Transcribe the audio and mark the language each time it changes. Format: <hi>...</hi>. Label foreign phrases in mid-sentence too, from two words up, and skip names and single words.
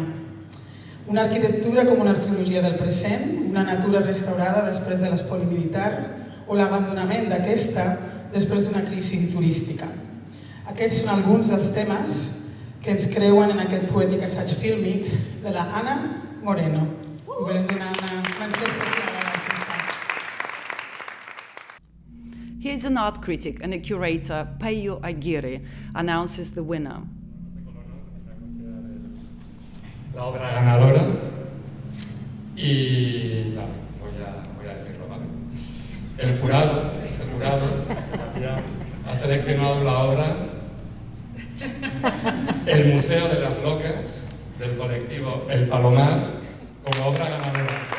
<ca>Una arquitectura com una arqueologia del present, una natura restaurada després de l'espoli militar o l'abandonament d'aquesta després d'una crisi turística. Aquests són alguns dels temes que ens creuen en aquest poètic assaig fílmic de la Ana Moreno. I volem donar una menció especial a l'artista.</ca> <en>Here is an art critic and a curator, Peyo Aguirre, announces the winner.</en> <es>La obra ganadora y voy a decirlo, ¿vale? El jurado ha seleccionado la obra El Museo de las Locas del colectivo El Palomar como obra ganadora.</es>